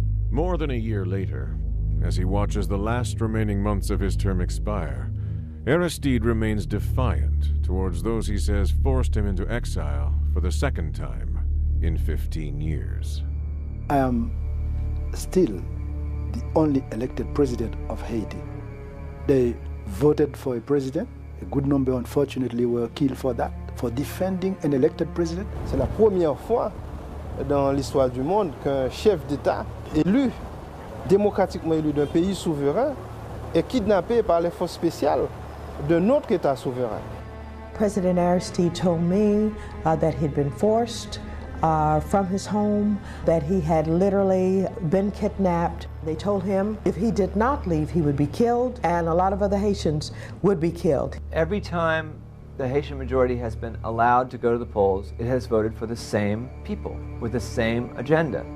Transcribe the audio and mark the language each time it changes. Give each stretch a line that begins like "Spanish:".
English: More than a year later, as he watches the last remaining months of his term expire, Aristide remains defiant towards those he says forced him into exile for the second time in 15 years. I am still the only elected president of Haiti. They voted for a president. A good number, unfortunately, were killed for that, for defending an elected president.
French: C'est la première fois dans l'histoire du monde qu'un chef d'État élu, démocratiquement élu d'un pays souverain, est kidnappé par les forces spéciales d'un autre État souverain.
English: President Aristide told me that he'd been forced from his home, that he had literally been kidnapped. They told him if he did not leave, he would be killed, and a lot of other Haitians would be killed. Every time the Haitian majority has been allowed to go to the polls, it has voted for the same people with the same agenda.